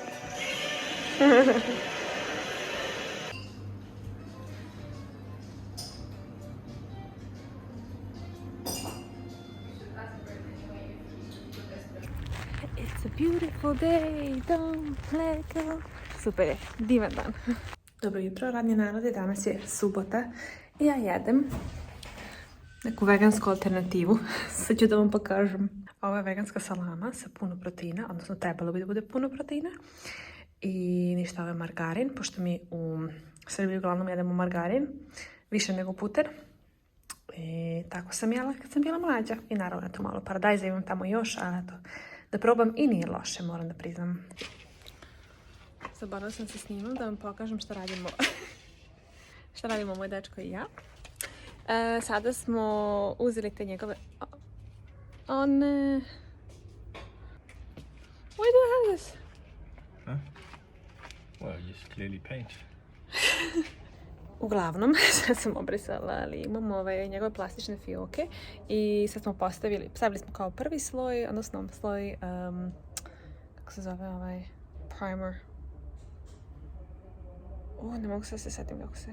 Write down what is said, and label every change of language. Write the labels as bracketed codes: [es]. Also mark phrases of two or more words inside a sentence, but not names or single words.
[en] It's a beautiful day, don't let go. [sr] Super je, divan dan. Dobro jutro, radni narode, danas je subota i ja jedem neku vegansku alternativu. Sad ću da vam pokažem. Ovo je veganska salama sa puno proteina, odnosno trebalo bi da bude puno proteina. I ništa, ovo je margarin, pošto mi u Srbiji uglavnom jedemo margarin, više nego puter. I tako sam jela kad sam bila mlađa. I naravno, eto malo paradajza imam tamo još, ali eto, da probam i nije loše, moram da priznam. Zaboravila sam se snimam da vam pokažem šta radimo. Šta radimo moj dečko i ja. Sada smo uzeli te njegove... O ne... [en] Why do you have this? Huh? Well, just clearly paint. [sr] Uglavnom, sad sam obrisala, ali imamo njegove plastične fioke i sad smo stavili smo kao prvi sloj, odnosno sloj, kako se zove ovaj, primer. Ne mogu se setim kako se...